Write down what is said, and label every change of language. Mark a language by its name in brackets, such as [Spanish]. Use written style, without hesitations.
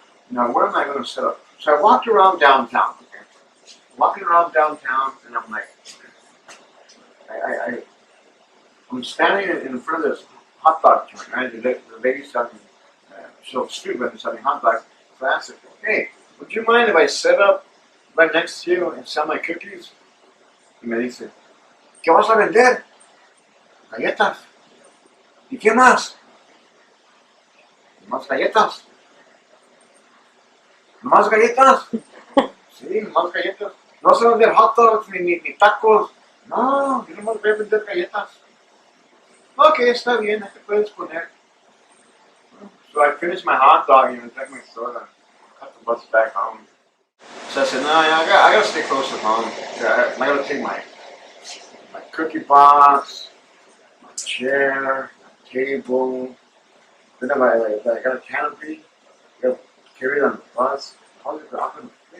[English] Now, where am I gonna set up? So I walked around downtown. Walking around downtown, and I'm like, I'm standing in front of this hot dog joint, right? The lady selling, street vendor selling hot dogs. So I asked her, hey, would you mind if I set up right next to you and sell my cookies? [Spanish] Y me dice, ¿qué vas a vender? Galletas. ¿Y qué más? ¿Más galletas? ¿Más galletas? Sí, más galletas. No sé vender hot dogs ni tacos. No, yo no me voy a vender galletas. Ok, está bien, ahí te puedes poner. [English] So I finished my hot dog and drank my soda. Cut the bus back home. So I said, no, I gotta stay close to home. I gotta take my cookie box, my chair, my table. Then I got a canopy. I gotta carry it on the bus. How did it happen?